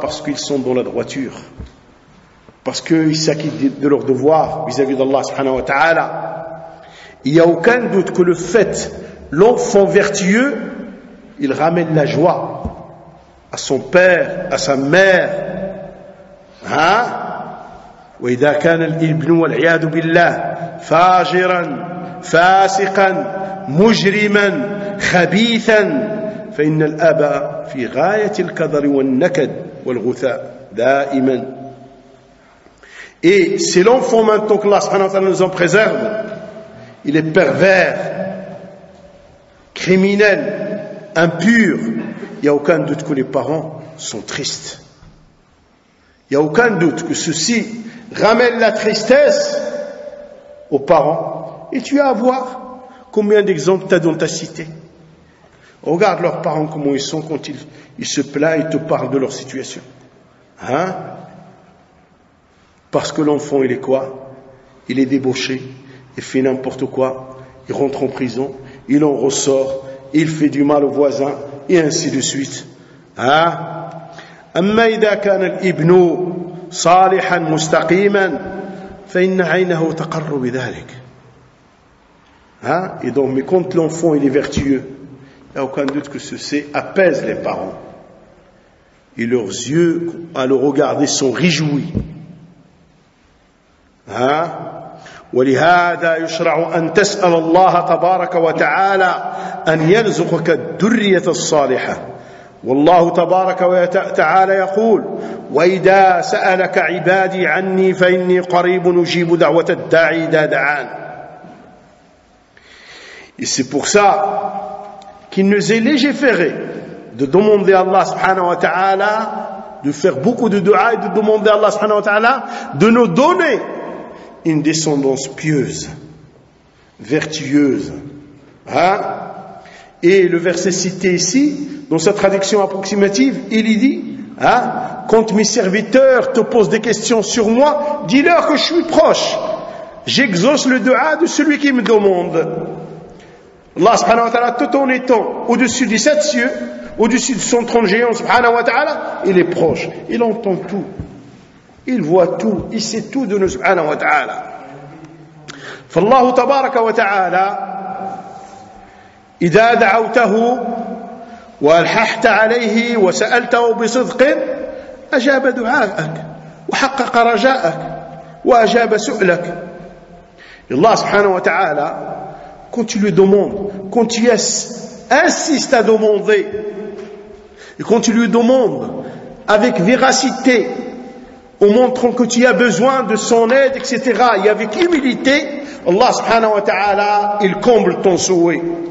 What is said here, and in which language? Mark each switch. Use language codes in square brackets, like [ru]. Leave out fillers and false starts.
[fr] Parce qu'ils sont dans la droiture. Parce qu'ils s'acquittent de leurs devoirs vis-à-vis d'Allah subhanahu wa ta'ala. Il n'y a aucun doute que le fait, l'enfant vertueux, il ramène la joie à son père, à sa mère. Hein? [ar] وإذا كان الابن والعياذ بالله فاجرا فاسقا مجرما خبيثا فإن الأب في غاية الكدر والنكد والغثاء دائما. [fr] Et c'est l'enfant maintenant que Allah subhanahu wa ta'ala nous en préserve, il est pervers, criminel, impur, il n'y a aucun doute que les parents sont tristes. Il n'y a aucun doute que ceci ramène la tristesse aux parents. Et tu as à voir combien d'exemples tu as dans ta cité. Regarde leurs parents comment ils sont quand ils se plaignent et te parlent de leur situation. Hein? Parce que l'enfant, il est quoi? Il est débauché, il fait n'importe quoi, il rentre en prison, il en ressort, il fait du mal aux voisins, et ainsi de suite. Hein? [ar] أما إذا كان الإبن صالحا مستقيما فإن عينه تقر بذلك. [fr] Et donc, mais quand l'enfant il est vertueux, il n'y a aucun doute que ceci apaise les parents. et leurs yeux à le regarder sont réjouis. [ar] ولهذا يشرع أن تسأل الله تبارك وتعالى أن يرزقك الذرية الصالحة. والله تبارك وتعالى يقول: وإذا سألك عبادي عني فإني قريب أجيب دعوة الداعي إذا دعان. [fr] Et c'est pour ça qu'il nous est légiféré de demander à Allah subhanahu wa ta'ala de faire beaucoup de dua et de demander à Allah subhanahu wa ta'ala de nous donner une descendance pieuse, vertueuse. Hein? Et le verset cité ici, dans sa traduction approximative, il y dit, hein, quand mes serviteurs te posent des questions sur moi, dis-leur que je suis proche. J'exauce le dua de celui qui me demande. Allah subhanahu wa ta'ala, tout en étant au-dessus des sept cieux, au-dessus de son trône géant, subhanahu wa ta'ala, il est proche, il entend tout. Il voit tout, il sait tout de nous, subhanahu wa ta'ala. [ar] فالله تبارك وتعالى إذا دعوته وألححت عليه وسألته بصدق أجاب دعاءك وحقق رجاءك وأجاب سؤلك. الله سبحانه وتعالى [fr] quand tu lui demandes, quand tu insistes à demander et quand tu lui demandes avec véracité, en montrant que tu as besoin de son aide, etc. Et avec humilité, Allah subhanahu wa ta'ala, il comble ton souhait.